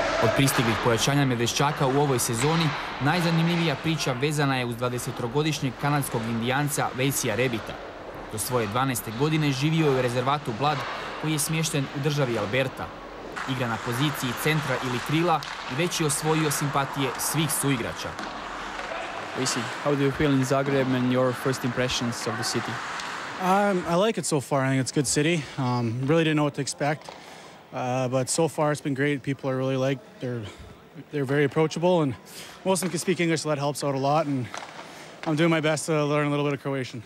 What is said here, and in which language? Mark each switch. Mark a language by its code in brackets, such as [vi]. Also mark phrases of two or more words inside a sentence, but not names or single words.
[hr] Od pristiglih pojačanja medveščaka u ovoj sezoni, najzanimljivija priča vezana je uz 20-godišnjeg kanadskog indijanca Waceya Rebita. Do svoje 12. godine živio je u rezervatu Blood, koji je smješten u državi Alberta. Igra na poziciji centra ili krila i već je osvojio simpatije svih suigrača. [en] Wacey, how do you feel in Zagreb and your first impressions of the city? I like it so far. I think it's a good city. Really didn't know what to expect, but so far it's been great. People are really they're very approachable, and most of them can speak English, so that helps out a lot. And I'm doing my best to learn a little bit of Croatian.